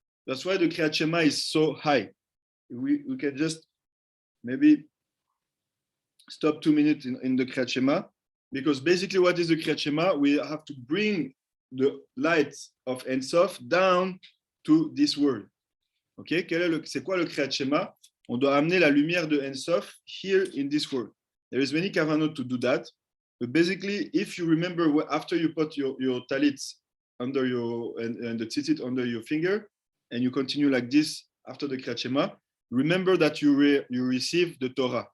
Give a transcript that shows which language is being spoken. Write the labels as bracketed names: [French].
[English] That's why the Kriyat Shema is so high. We can just maybe stop 2 minutes in the Kriyat Shema, because basically what is the Kriyat Shema? We have to bring the light of Ein Sof down to this world. [French] Okay, c'est quoi le Kriyat Shema? On doit amener la lumière de Ein Sof [English] here in this world. There is many kavanot to do that, but basically, if you remember after you put your talit under and the tzitzit under your finger, and you continue like this after the Kriyat Shema, remember that you receive the Torah.